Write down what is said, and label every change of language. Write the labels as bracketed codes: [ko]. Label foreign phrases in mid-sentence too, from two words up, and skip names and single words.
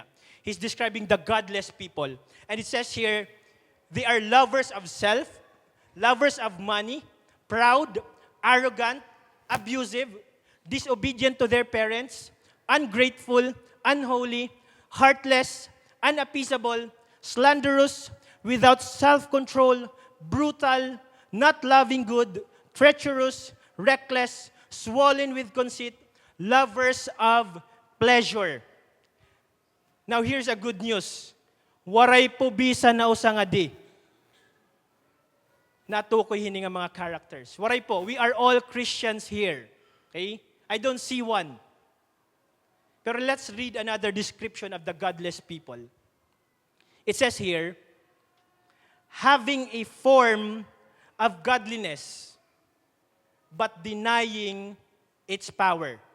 [en] He's describing the godless people. And it says here, they are lovers of self, lovers of money, proud, arrogant, abusive, disobedient to their parents, ungrateful, unholy, heartless, unappeasable, slanderous, without self-control, brutal, not loving good, treacherous, reckless, swollen with conceit, lovers of pleasure. Now here's a good news. [war] Waray po bisa na usa nga di. Natukoy hini nga mga characters. Waray po, [en] we are all Christians here. Okay? I don't see one. Pero let's read another description of the godless people. It says here, having a form of godliness, but denying its power.